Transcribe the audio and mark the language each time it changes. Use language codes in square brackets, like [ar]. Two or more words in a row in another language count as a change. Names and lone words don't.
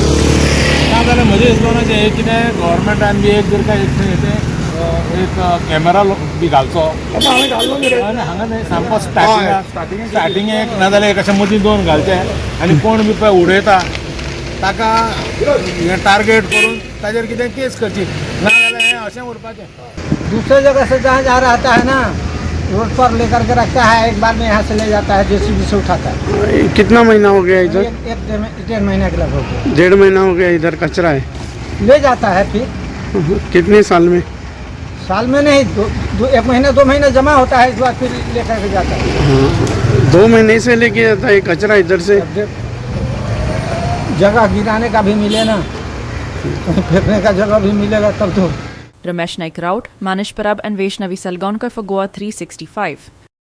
[kok] ना जाल्यार म्हज्या हिसपान हें कितें गव्हर्मेंटान बी एक जर का एक कॅमेरा बी घालचो हांवें घाल्लो न्ही रे. आनी हांगा न्ही सामको स्टार्टींग एक ना जाल्यार एक अशें मदीं 2 घालचे आनी कोण बी पळय उडयता ताका हें टार्गेट करून ताजेर कितें केस करची ना जाल्यार हें अशें उरपाचें. [hi] दूसरे जगह से जहाँ जा रहा है ना रोड पर लेकर के रखता है, एक बार में यहाँ से ले जाता है, जेसीबी से उठाता है. कितना महीना हो गया इधर? एक 1.5 महीने के लगभग. 1.5 महीना हो गया इधर कचरा है. ले जाता है फिर. कितने साल में? साल में नहीं, 1 महीना 2 महीने जमा होता है, इस बार फिर लेकर के जाता है. 2 महीने से लेके जाता है कचरा इधर से. जगह गिराने का भी मिले ना, फेंकने का जगह भी मिलेगा तब तो. [en] Ramesh Naik Raut, Manish Parab and Vaishnavi Salgaonkar for Goa 365.